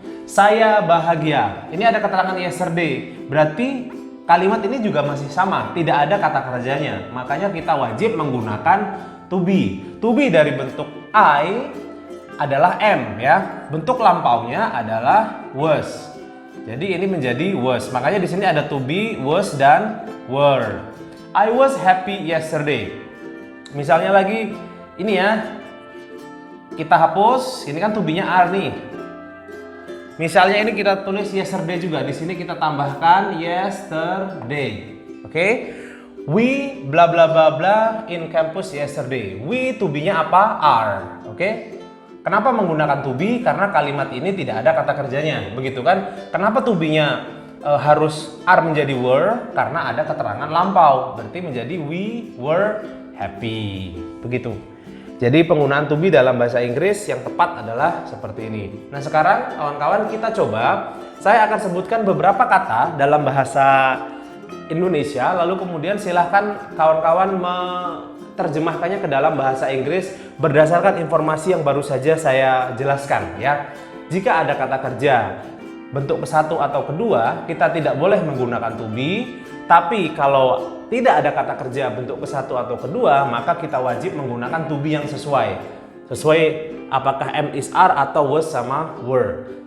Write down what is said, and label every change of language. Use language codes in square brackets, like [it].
[id] Saya bahagia. Ini ada keterangan yesterday. Berarti kalimat ini juga masih sama, tidak ada kata kerjanya. Makanya kita wajib menggunakan to be. To be dari bentuk I adalah am ya. Bentuk lampaunya adalah was. Jadi ini menjadi was. Makanya di sini ada to be, was dan were. [en] I was happy yesterday. [id] Misalnya lagi ini ya. Kita hapus, ini kan to be-nya are nih. Misalnya ini kita tulis yesterday juga. Di sini kita tambahkan yesterday. Oke? [en] We bla bla bla bla in campus yesterday. [id] We to be-nya apa? Are. Oke? Kenapa menggunakan to be? Karena kalimat ini tidak ada kata kerjanya. Begitu kan? Kenapa to be-nya harus are menjadi were? Karena ada keterangan lampau. Berarti menjadi [en] we were happy. [id] Begitu. Jadi penggunaan to be dalam bahasa Inggris yang tepat adalah seperti ini. Nah sekarang kawan-kawan kita coba, saya akan sebutkan beberapa kata dalam bahasa Indonesia, lalu kemudian silahkan kawan-kawan menerjemahkannya ke dalam bahasa Inggris berdasarkan informasi yang baru saja saya jelaskan ya. Jika ada kata kerja bentuk ke-1 atau kedua, kita tidak boleh menggunakan to be, tapi kalau tidak ada kata kerja bentuk ke-1 atau kedua, maka kita wajib menggunakan to be yang sesuai. Sesuai apakah am is are atau was sama were.